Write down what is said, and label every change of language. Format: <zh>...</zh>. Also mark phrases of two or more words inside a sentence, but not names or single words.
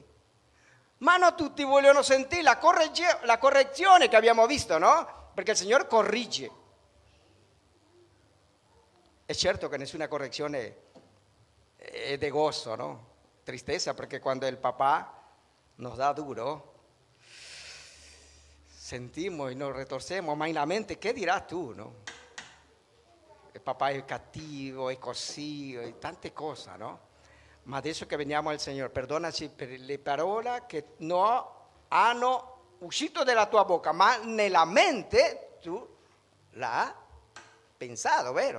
<it>Ma non tutti vogliono sentire la correzione che abbiamo visto, no? Perché il Signore corrige. È certo che nessuna correzione è di gozo, no? Tristezza, perché quando il papà</it> <es>nos dà duro, sentimos y nos retorcemos,</es> <it>ma in la mente,</it> <es>¿qué dirás tú,</es> <it>no? Il papà è cattivo, è così, e tante cose, no? Ma adesso che veniamo al Signore, perdonaci per le parole che non hanno uscito dalla tua bocca, ma nella mente tu l'hai pensato, vero?</it>